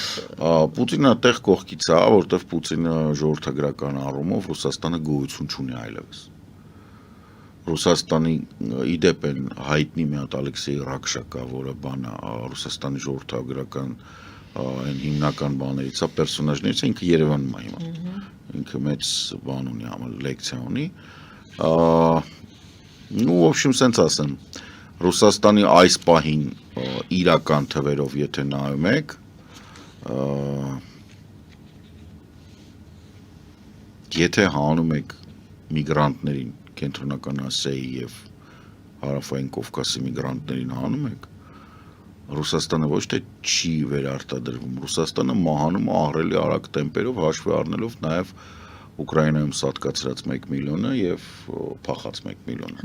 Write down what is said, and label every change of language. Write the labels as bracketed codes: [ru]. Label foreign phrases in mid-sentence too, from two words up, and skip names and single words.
[hy] Պուտինը այդտեղ կողքից է, որտեղ Պուտինը ժողովրդագրական առումով Ռուսաստանը գոյություն չունի այլևս։ Ռուսաստանի իդեպ են հայտնի մի հատ Ալեքսեյ Ռաքշակա, որը բանը Ռուսաստանի ժողովրդագրական այն հիմնական բաներից է, պերսոնաժներից է, ինքը Երևանում է հիմա։ Ինքը մեծ բան ունի, ամալ լեկցիա ունի։ [ru] Ну, в общем, [hy] սենց ասեմ, Ռուսաստանի այս պահին իրական թվերով եթե նայում եք, եթե հանում եք միգրանտներին կենտրոնական Ասիայի եւ հարավային Կովկասի միգրանտներին հանում եք, Ռուսաստանը ոչ թե չի վերարտադրվում, Ռուսաստանը մահանում ահռելի արագ տեմպերով հաշվի առնելով նաեւ Ուկրաինայում սատկացրած 1 միլիոնը եւ փախած 1 միլիոնը։